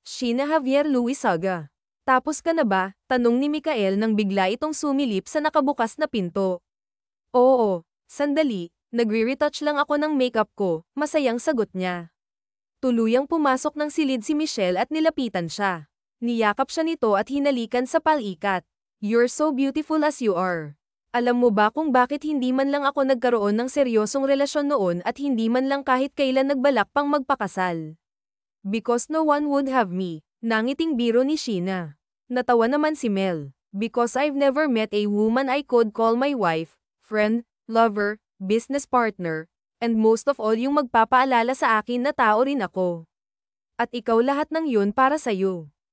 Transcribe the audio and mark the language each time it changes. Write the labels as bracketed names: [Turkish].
[Filipino] Sheena Javier Luisaga. Tapos ka na ba? Tanong ni Mikael nang bigla itong sumilip sa nakabukas na pinto. Oo, sandali. Nagre-retouch lang ako ng makeup ko, masayang sagot niya. Tuluyang pumasok ng silid si Michelle at nilapitan siya. Niyakap siya nito at hinalikan sa palikat. [English] You're so beautiful as you are. [Filipino] Alam mo ba kung bakit hindi man lang ako nagkaroon ng seryosong relasyon noon at hindi man lang kahit kailan nagbalak pang magpakasal? [English] Because no one would have me. [Filipino] Nangiting biro ni Sheena. Natawa naman si Mel. [English] Because I've never met a woman I could call my wife, friend, lover, business partner, and most of all [Filipino] yung magpapaalala sa akin na tao rin ako. At ikaw lahat ng yun para sa'yo.